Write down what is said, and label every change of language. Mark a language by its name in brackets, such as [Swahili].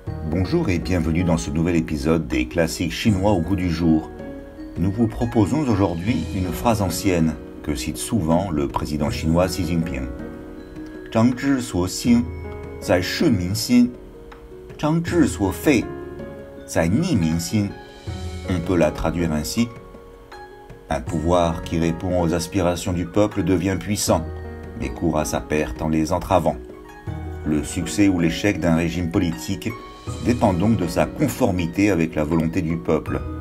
[French] Bonjour et bienvenue dans ce nouvel épisode des classiques chinois au goût du jour. Nous vous proposons aujourd'hui une phrase ancienne que cite souvent le président chinois Xi Jinping. [Chinese] 张之所兴，在顺民心；张之所废，在逆民心. [French] On peut la traduire ainsi. Un pouvoir qui répond aux aspirations du peuple devient puissant, mais court à sa perte en les entravant. Le succès ou l'échec d'un régime politique dépend donc de sa conformité avec la volonté du peuple.